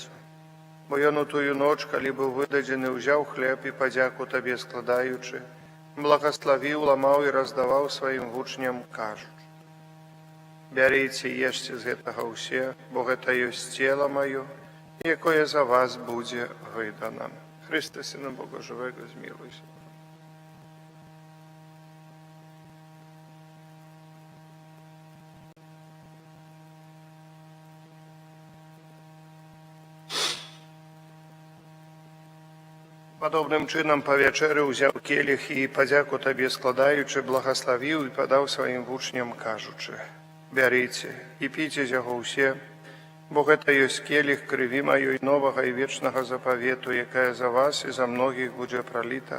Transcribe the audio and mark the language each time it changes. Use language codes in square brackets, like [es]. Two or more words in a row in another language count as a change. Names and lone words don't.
[be] Бо ён у тую ноч, калі быў выдадзены, узяў хлеб і падзяку Табе складаючы, благаславіў, ламаў і раздаваў сваім вучням, кажучы: бярыце, ешце з гэтага ўсе, бо гэта ёсць цела маё, якое за вас будзе выдана. [uk] Христе, Сина Бога живого, змилуйся. [be] Падобным чынам па вячэры ўзяў келіх і, падзяку Табе складаючы, благаславіў і падаў сваім вучням, кажучы: бярыце і піце з яго ўсе, бо гэта ёсць келіх крыві маёй новага і вечнага запавету, якая за вас і за многіх будзе праліта.